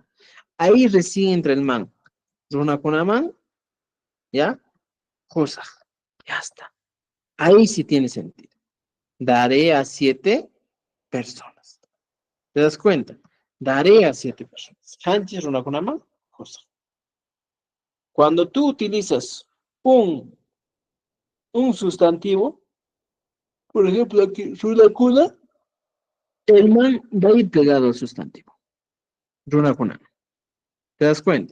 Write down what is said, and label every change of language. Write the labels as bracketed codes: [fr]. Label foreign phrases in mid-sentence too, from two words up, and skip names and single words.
[es] Ahí recién entra el man. [qu] Runakuna man, [es] ¿ya? Cosa, ya está. Ahí sí tiene sentido. Daré a 7 personas. ¿Te das cuenta? Daré a 7 personas. [qu] Hanchis, runakuna man, [es] cosa. Cuando tú utilizas un sustantivo, por ejemplo, aquí, runakuna, el man va a ir pegado al sustantivo. Runakuna. ¿Te das cuenta?